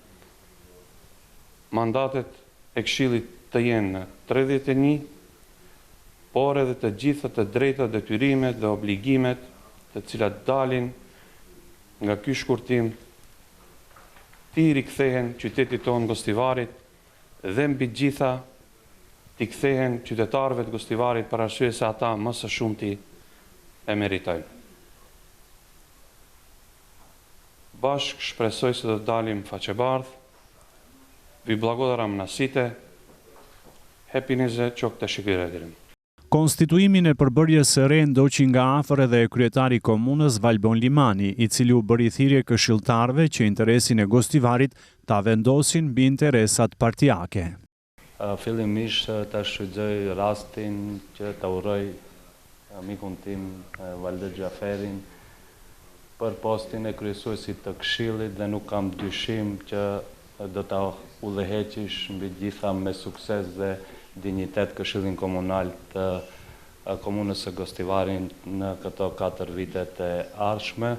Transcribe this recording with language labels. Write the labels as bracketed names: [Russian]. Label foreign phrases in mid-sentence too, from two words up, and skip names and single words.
[Albanian] mandatet e Këshillit të jenë në 31, por edhe të gjitha të drejta, detyrimet dhe obligimet të cilat dalin nga ky shkurtim ti rikthehen qytetit tonë Gostivarit dhe mbi gjitha ti kthehen qytetarëve të Gostivarit për arsye se ata më së shumti e meritojnë. Bashkë shpresoj se do të dalim faqebardh, [Macedonian] Vi благодарам на сите. [Turkish] Hepinize çok teşekkür ederim. [Albanian] Konstituimin e përbërjes së re ndoqi nga afër edhe kryetari i komunës Valbon Limani, i cili u bëri thirrje këshilltarëve që interesin e Gostivarit ta vendosin mbi interesat partijake. Fillimisht ta shfrytëzoj rastin që ta uroj mikun tim Valdet Xhaferin për postin e kryesuesit të Këshillit dhe nuk kam dyshim që do ta udhëheqish mbi gjitha me sukses dhe dinjitet Këshillin Komunal të komunës së Gostivarit në këto 4 vitet e ardhshme.